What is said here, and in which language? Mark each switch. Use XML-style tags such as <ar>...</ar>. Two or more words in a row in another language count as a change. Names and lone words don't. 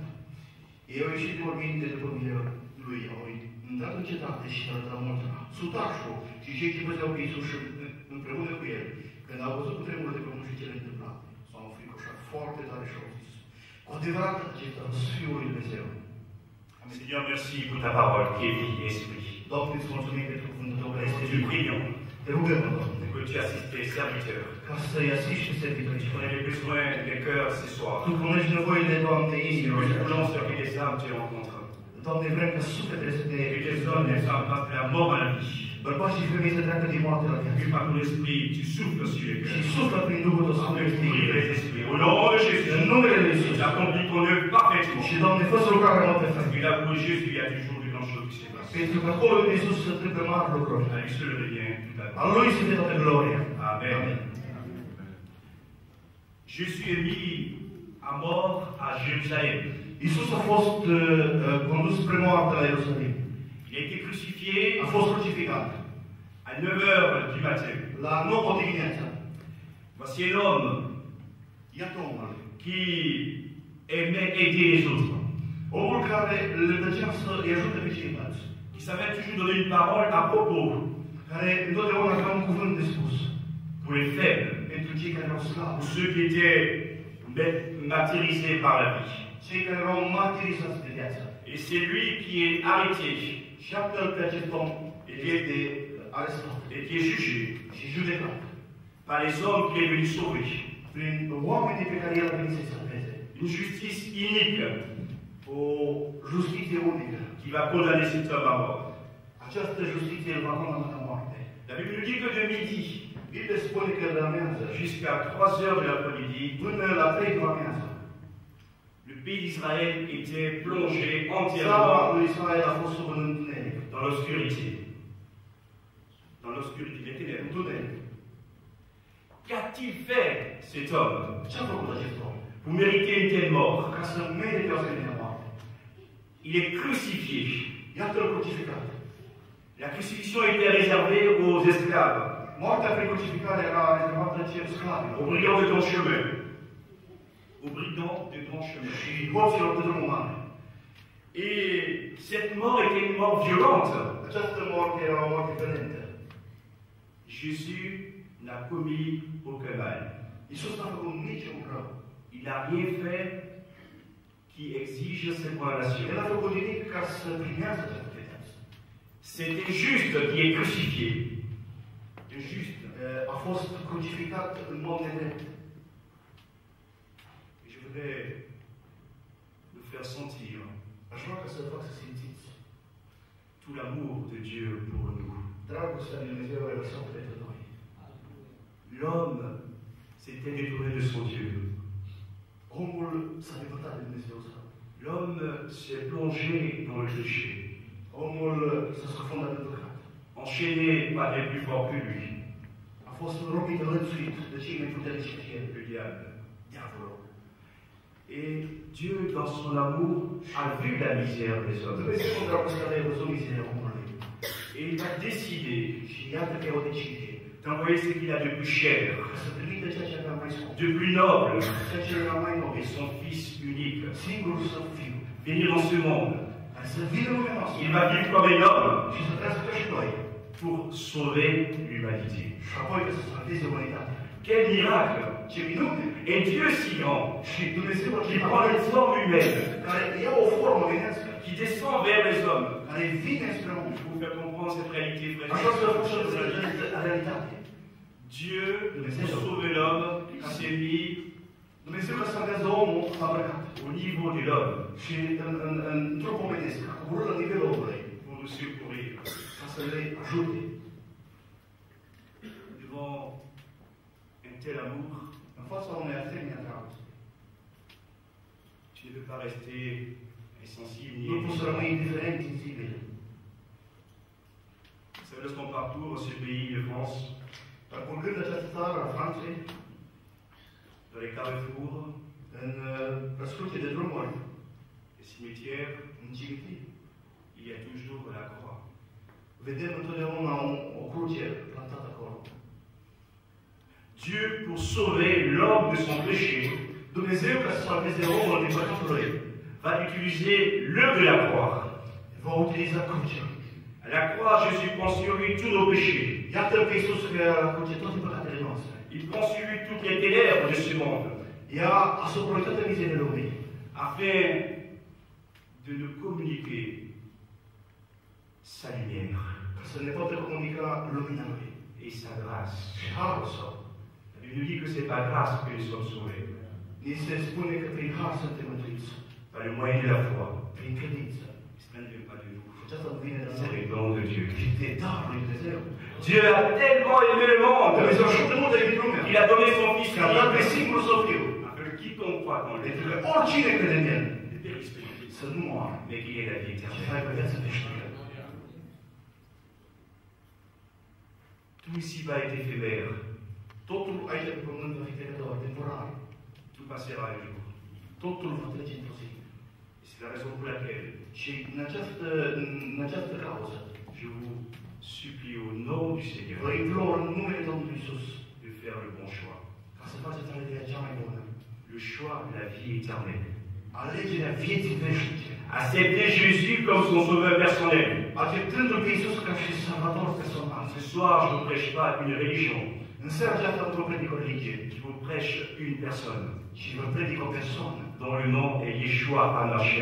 <ro>Ei au ieșit de morminte după mine lui, au intrat în cetate și s-au dat multora. Sutașul și cei ce păzeau pe Iisus împreună cu el, când au văzut cutremurul de pământ și cele întâmplate, s-au înfricoșat foarte tare și au zis, cu adevărat acesta a fost Fiul lui Dumnezeu.</ro> <fr>Seigneur, merci pour ta parole qui est vie et esprit.</fr> <ro>Doamne, îți mulțumim pentru cuvântul Tău care este</ro> <fr>Nous prions</fr> <ro>Te rugăm, Doamne,</ro> <fr>que tu assistes tes serviteurs.</fr> <ro>ca să-i asiști pe servitorii.</ro> <fr>Tu connais les besoins des cœurs ce soir.</fr> <ro>Tu cunoști nevoile, Doamne, inimilor.</ro> <fr>Nous voulons servir les âmes que tu rencontres.</fr> <ro>Doamne, vrem ca sufletele să te</ro> <fr>Que tes hommes et femmes passent de la mort à la vie.</fr> <ro>bărbați și femei să treacă din moarte la</ro> <fr>Que</fr> <ro>viață.</ro> <fr>par ton esprit, tu souffles sur les</fr> <ro>Și</ro> <fr>cœurs.</fr> <ro>suflă prin Duhul Tău Sfânt</ro> <fr>Avec</fr> <ro>Sfânt.</ro> <fr>les esprits. Au nom de Jésus.</fr> <ro>În numele Lui Iisus.</ro> <fr>Tu accomplis ton œuvre parfaitement.</fr> <ro>Și, Doamne, fă să lucrarea noastră perfect.</ro> <fr>Et là pour Jésus, il y a toujours de grandes choses qui se passent.</fr> <ro>Pentru că acolo de Iisus se întâmplă mari lucruri.</ro> <fr>À lui seul revient toute la</fr> <ro>Al Lui să fie toată gloria. Amen.</ro> <fr>Jésus est mis à mort à Jérusalem.</fr> <ro>Iisus a fost condus spre moarte la Ierusalim.</ro> <fr>Il a été crucifié</fr> <ro>A fost crucificat.</ro> <fr>à 9 heures du matin.</fr> <ro>La 9 dimineața.</ro> <fr>Voici un homme</fr> <ro>Iată omul.</ro> <fr>qui aimait aider les autres,</fr> <ro>Omul care le plăcea să îi ajute pe ceilalți.</ro> <fr>qui savait toujours donner une parole à propos</fr> <ro>Care întotdeauna avea un cuvânt de spus.</ro> <fr>pour les faibles,</fr> <ro>Pentru cei care erau slabi.</ro> <fr>pour ceux qui étaient martyrisés par la vie.</fr> <ro>Cei care erau martirizați de viață.</ro> <fr>Et c'est lui qui est arrêté</fr> <ro>Și iată-l pe acest om este arestat</ro> <fr>et qui est jugé</fr> <ro>și judecat</ro> <fr>par les hommes qu'il est venu sauver.</fr> <ro>prin oamenii pe care el a venit să-i salveze.</ro> <fr>Une justice inique</fr> <ro>O justiție unică.</ro> <fr>qui va condamner cet homme à mort.</fr> <ro>Această justiție îl va condamna la moarte.</ro> <fr>La Bible nous dit que de midi</fr> <ro>Biblia spune că de la amiază</ro> <fr>jusqu'à 3 heures de l'après-midi,</fr> <ro>până la 3 după amiază,</ro> <fr>le pays d'Israël était plongé</fr> <ro>țara</ro> <fr>entièrement</fr> <ro>lui Israel a fost sub un întuneric.</ro> <fr>dans l'obscurité. Dans l'obscurité des ténèbres.</fr> <ro>Întuneric.</ro> <fr>Qu'a-t-il fait cet homme</fr> <ro>Ce a făcut acest om?</ro> <fr>pour mériter une telle mort?</fr> <ro>Ca să merite o asemenea moarte.</ro> <fr>Il est crucifié.</fr> <ro>Iată-l crucificat.</ro> <fr>La crucifixion était réservée aux esclaves,</fr> <ro>Moartea prin crucificare era rezervată celor sclavi.</ro> <fr>aux brigands de grand chemin. Aux brigands de grand chemin.</fr> <ro>Și hoților de drumul mare.</ro> <fr>Et cette mort était une mort violente.</fr> <ro>Această moarte era o moarte violentă.</ro> <fr>Jésus n'a commis aucun mal.</fr> <ro>Iisus n-a făcut niciun rău.</ro> <fr>Il n'a rien fait qui exige cette condamnation.</fr> <ro>El n-a făcut nimic ca să primească această pedeapsă.</ro> <fr>C'était juste qui est crucifié. Juste.</fr> <ro>A fost crucificat în mod nedrept.</ro> <fr>Et je voudrais nous faire sentir</fr> <ro>Aș vrea ca să fac să simțiți</ro> <fr>tout l'amour de Dieu pour nous.</fr> <ro>dragostea lui Dumnezeu lăsat pentru noi.</ro> <fr>L'homme s'était détourné de son Dieu.</fr> <ro>Omul s-a depărtat de Dumnezeu său.</ro> <fr>L'homme s'est plongé dans le péché,</fr> <ro>Omul s-a scufundat în păcat.</ro> <fr>enchaîné par les plus forts que lui,</fr> <ro>A fost robit, înlățuit de cei mai puternici ca el,</ro> <fr>le diable.</fr> <ro>diavolul.</ro> <fr>Et Dieu, dans son amour, a vu la misère des hommes.</fr> <ro>Dumnezeu în dragostea lui a văzut mizeria omului.</ro> <fr>Et il a décidé</fr> <ro>Și iată că e o decizie.</ro> <fr>d'envoyer ce qu'il a de plus cher,</fr> <ro>Ca să trimită ceea ce avea mai scump.</ro> <fr>de plus noble,</fr> <ro>Ceea ce era mai</ro> <fr>et</fr> <ro>nobil.</ro> <fr>son Fils unique,</fr> <ro>Singurul său fiu.</ro> <fr>venir dans ce monde.</fr> <ro>Care să vină în lumea noastră.</ro> <fr>Il va vivre comme un homme</fr> <ro>Și să trăiască ca și noi.</ro> <fr>pour sauver l'humanité.</fr> <ro>Și apoi că să salveze umanitatea.</ro> <fr>Quel miracle!</fr> <ro>Ce minune!</ro> <fr>Et Dieu si grand,</fr> <ro>Și Dumnezeu</ro> <fr>qui</fr> <ro>acesta</ro> <fr>prend une forme humaine,</fr> <ro>care ia o formă omenească,</ro> <fr>qui descend vers les hommes,</fr> <ro>care vine spre om.</ro> <fr>pour vous faire comprendre cette réalité</fr> <ro>Așa să facă și</ro> <fr>frère.</fr> <ro>realitate.</ro> <fr>Dieu, pour sauver l'homme, s'est mis</fr> <ro>Dumnezeu ca să salvează omul a păcat.</ro> <fr>au niveau de l'homme</fr> <ro>Și în trup omenesc, a coborât la nivelul omului,</ro> <fr>pour nous secourir.</fr> <ro>ca să le ajute.</ro> <fr>Devant un tel amour,</fr> <ro>În fața unei asemenea dragoste.</ro> <fr>tu ne peux pas rester insensible ni</fr> <ro>Nu poți să rămâi</ro> <fr>indifférent.</fr> <ro>indiferent, insensibil.</ro> <fr>Vous savez, lorsqu'on parcourt ce pays de France,</fr> <ro>Dar parcurgând această țară a Franței,</ro> <fr>dans les carrefours,</fr> <ro>în răscruce de drumuri,</ro> <fr>les cimetières,</fr> <ro>în cimitir,</ro> <fr>il y a toujours la croix.</fr> <ro>vedem întotdeauna o cruce plantată acolo.</ro> <fr>Dieu, pour sauver l'homme de son péché,</fr> <ro>Dumnezeu, ca să salveze omul din păcatul lui,</ro> <fr>va utiliser l'œuvre de la croix.</fr> <ro>va utiliza crucea.</ro> <fr>À la croix, Jésus prend sur lui tous nos péchés.</fr> <ro>Iată pe Iisus că la cruce toate păcatele noastre.</ro> <fr>Il prend sur lui toutes les ténèbres de ce monde,</fr> <ro>Ia asupra toate mizele lumii,</ro> <fr>afin de nous communiquer sa lumière</fr> <ro>ca să ne poată comunica lumina lui</ro> <fr>et sa grâce.</fr> <ro>și harul său.</ro> <fr>La Bible nous dit que c'est par grâce que nous sommes sauvés,</fr> <ro>Ni se spune că prin har suntem mântuiți,</ro> <fr>par le moyen de la foi.</fr> <ro>prin credință.</ro> <fr>Cela ne vient pas de vous,</fr> <ro>Aceasta nu vine de la</ro> <fr>c'est</fr> <ro>noi,</ro> <fr>le don de Dieu.</fr> <ro>ci de darul lui Dumnezeu.</ro> <fr>Dieu a tellement aimé le monde</fr> <ro>Dumnezeu așa de mult a iubit lumea,</ro> <fr>qu'il a donné son Fils</fr> <ro>că a dat pe</ro> <fr>unique,</fr> <ro>singurul său Fiu,</ro> <fr>afin que quiconque croit en lui</fr> <ro>pentru că oricine crede în El</ro> <fr>ne périsse pas,</fr> <ro>să nu moară,</ro> <fr>mais qu'il ait la vie</fr> <ro>ci să</ro> <fr>éternelle.</fr> <ro>aibă viață veșnică.</ro> <fr>Tout ici va être éphémère,</fr> <ro>Totul aici pe pământ va fi trecător, temporar.</ro> <fr>tout passera un jour.</fr> <ro>Totul va trece într-o zi.</ro> <fr>Et c'est la raison pour laquelle</fr> <ro>Și în această cauză,</ro> <fr>je vous supplie au nom du Seigneur</fr> <ro>vă implor în numele Domnului Iisus</ro> <fr>de faire le bon choix.</fr> <ro>ca să faceți alegerea cea mai bună.</ro> <fr>Le choix de la vie éternelle.</fr> <ro>Alegerea vieții veșnice.</ro> <fr>Accepter Jésus comme son sauveur personnel.</fr> <ro>Acceptându-L pe Iisus ca și salvator personal.</ro> <fr>Ce soir, je ne vous prêche pas une religion,</fr> <ro>În seara aceasta nu vă predic o religie,</ro> <fr>je vous prêche une personne</fr> <ro>ci vă predic o persoană.</ro> <fr>dont le nom est Yeshua HaMashiach.</fr>